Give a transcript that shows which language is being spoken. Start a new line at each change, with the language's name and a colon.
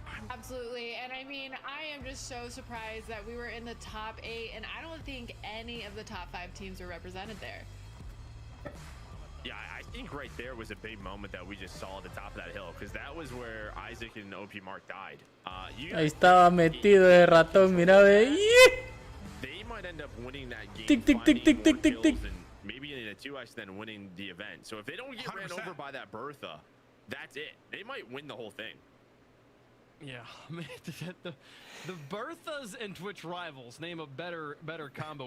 English: Absolutely, and I mean, I am just so surprised that we were in the top 8, and I don't think any of the top 5 teams were represented there. Yeah, I think right there was a big moment that we just saw at the top of that hill, because that was where Isaac and OP Mark died.
Spanish: Ahí estaba metido de ratón, mira, ve.
English: They might end up winning that game, Tick, tick, tick, tick, tick, tick, tick. and maybe in a 2x then winning the event. So if they don't get ran over by that Bertha, that's it. They might win the whole thing. Yeah, man, the Berthas and Twitch rivals, name a better combo.